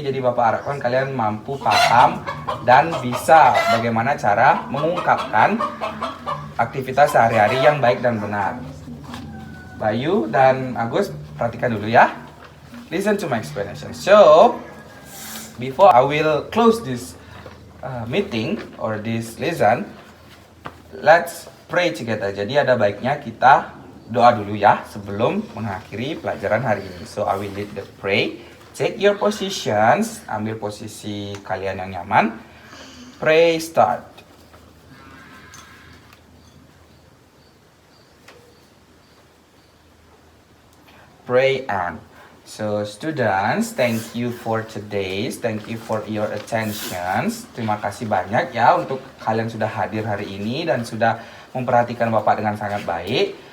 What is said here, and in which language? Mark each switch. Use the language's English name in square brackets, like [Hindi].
[Indonesian] Jadi Bapak harapkan kalian mampu paham dan bisa bagaimana cara mengungkapkan aktivitas sehari-hari yang baik dan benar. Bayu dan Agus, perhatikan dulu ya. [English] Listen to my explanation. So, before I will close this meeting or this lesson, let's pray together. [Indonesian] Jadi ada baiknya kita doa dulu ya sebelum mengakhiri pelajaran hari ini. [English] So, I will lead the pray. Take your positions, [Indonesian] ambil posisi kalian yang nyaman. [English] Pray start. Pray and. So students, thank you for today's. Thank you for your attentions. [Indonesian] Terima kasih banyak ya untuk kalian sudah hadir hari ini dan sudah memperhatikan Bapak dengan sangat baik.